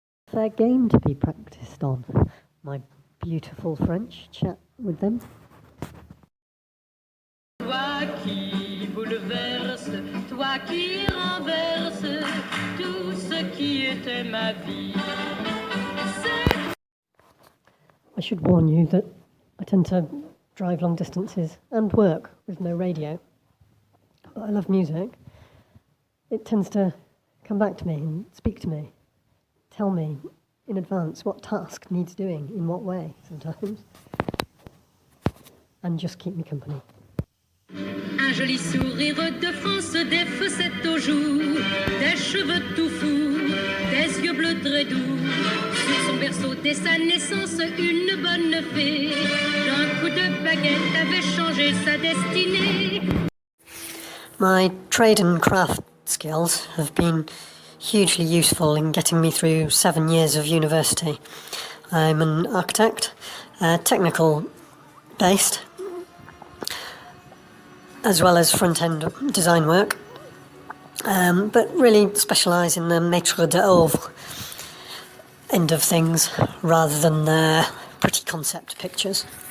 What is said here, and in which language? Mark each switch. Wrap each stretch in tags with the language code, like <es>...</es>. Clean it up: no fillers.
<en>Fair game to be practised on. My beautiful French chat with them.</en> <fr>Toi qui bouleverse, toi qui renverse tout ce qui était ma vie.</fr> <en>I should warn you that I tend to drive long distances and work with no radio. But I love music. It tends to come back to me and speak to me. Tell me in advance what task needs doing in what way sometimes, and just keep me company.</en> <fr>Un joli sourire de France, des fossettes aux joues, des cheveux tout fous, des yeux bleus très doux. Sur son berceau dès sa naissance, une bonne fée, d'un coup de baguette avait changé sa destinée.</fr> <en>My trade and craft skills have been hugely useful in getting me through 7 years of university. I'm an architect, technical based, as well as front-end design work, but really specialise in the maître d'œuvre end of things rather than the pretty concept pictures.</en>